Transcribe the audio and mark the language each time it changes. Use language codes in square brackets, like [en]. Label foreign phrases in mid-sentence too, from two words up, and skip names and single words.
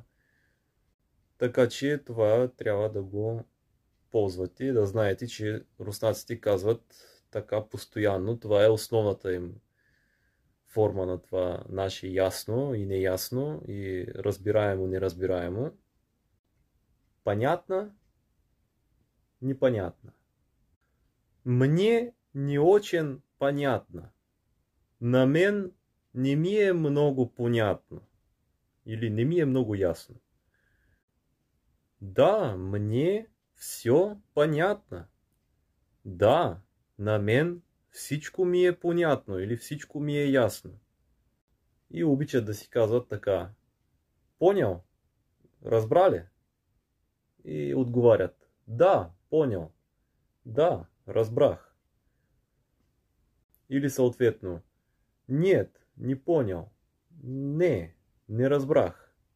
[bg] Така че това трябва да го ползвате, да знаете, че руснаците казват така постоянно. Това е основната им форма на това наше ясно и неясно и разбираемо, неразбираемо. [ru] Понятно, непонятно. Мне не очень понятно. [bg] На мен не ми е много понятно. Или не ми е много ясно. Да, [ru] мне все понятно. [bg] Да, на мен всичко ми е понятно или всичко ми е ясно. И обичат да си казват така. Понял? Разбрали? И отговарят. [ru] Да, понял. [bg] Да, разбрах. Или съответно. [ru] Нет, не понял. [bg] Не разбрах.